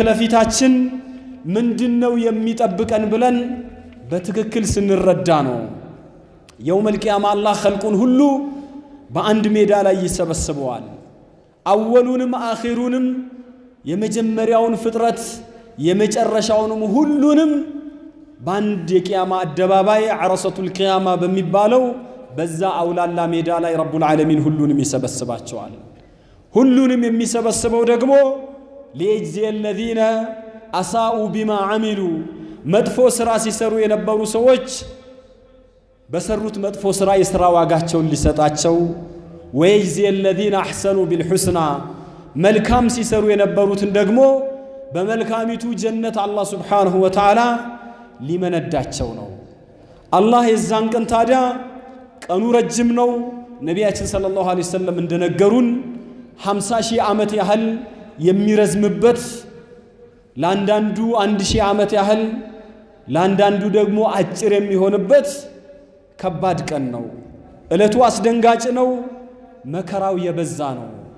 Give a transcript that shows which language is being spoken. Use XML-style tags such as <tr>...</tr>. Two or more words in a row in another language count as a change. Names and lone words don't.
<am>ለፊታችን ምንድነው የሚጠብቀን ብለን በትክክል ስንረዳ ነው።</am> <ar>يوم القيامة</ar> <am>አላህ ኸልቁን ሁሉ በአንድ ሜዳ ላይ ይሰበስበዋል። አወሉንም አኺሩንም የመጀመሪያውን ፍጥረት የመጨረሻውንም ሁሉንም በአንድ የቂያማ አደባባይ ዓረሰቱል ቂያማ በሚባለው በዛ አውላላ ሜዳ ላይ</am> <ar>رب العالمين</ar> <am>ሁሉንም ይሰበስባቸዋል። ሁሉንም የሚሰበስበው ደግሞ</am> <ar>ليجزي الذين أساءوا بما عملوا</ar> <am>መጥፎ ስራ ሲሰሩ የነበሩ ሰዎች በሰሩት መጥፎ ስራ የሥራ ዋጋቸውን ሊሰጣቸው</am> <ar>ويجزي الذين أحسنوا بالحسنى</ar> <am>መልካም ሲሰሩ የነበሩትን ደግሞ በመልካሚቱ ጀነት አላህ</am> <ar>سبحانه وتعالى</ar> <am>ሊመነዳቸው ነው። አላህ የዛን ቀን ታዲያ ቀኑ ረጅም ነው። ነቢያችን</am> <ar>صلى الله عليه وسلم</ar> <am>እንደነገሩን 50,000 ዓመት ያህል የሚረዝምበት ለአንዳንዱ 1,000 ዓመት ያህል ለአንዳንዱ ደግሞ አጭር የሚሆንበት ከባድ ቀን ነው። እለቱ አስደንጋጭ ነው። መከራው የበዛ ነው።</am>